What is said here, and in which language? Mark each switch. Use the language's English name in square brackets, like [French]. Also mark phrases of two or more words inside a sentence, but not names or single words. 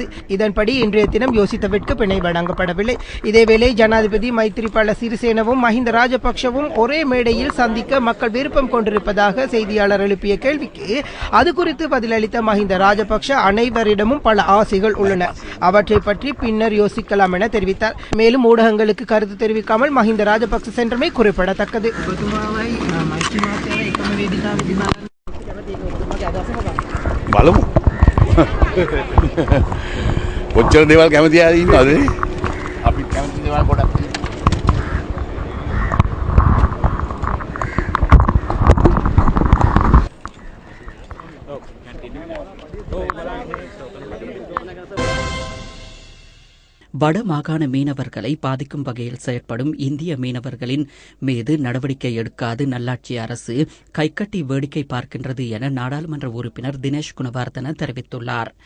[Tamil] இதன்படி இன்றைய தினம் யோஷித்தவிற்கு பிணை வழங்கப்படவில்லை. இதேவேளை ஜனாதிபதி மைத்ரிபால சிறிசேனவும் மஹிந்த ராஜபக்சவும் ஒரே மேடையில் சந்திக்க மக்கள் விருப்பம் கொண்டிருப்பதாக செய்தியாளர் எழுப்பிய கேள்விக்கு அது குறித்து பதிலளித்த மஹிந்த ராஜபக்ச அனைவரிடமும் பல ஆசைகள் உள்ளன, அவற்றை பற்றி பின்னர் யோசிக்கலாம் என தெரிவித்தார். மேலும் ஊடகங்களுக்கு கருத்து தெரிவிக்காமல் மஹிந்த ராஜபக்ச சென்றமை குறிப்பிடத்தக்கது. [Sinhala] බලමු කොච්චර දේවල් කැමති අය ඉන්නවද? අපි කැමති දේවල් ගොඩක් [Tamil] வடமாகாண மீனவர்களை பாதிக்கும் வகையில் செயற்படும் இந்திய மீனவர்களின் மீது நடவடிக்கை எடுக்காது நல்லாட்சி அரசு கைகட்டி வேடிக்கை பார்க்கின்றது என நாடாளுமன்ற உறுப்பினர் தினேஷ் குணவர்தன தெரிவித்துள்ளார்.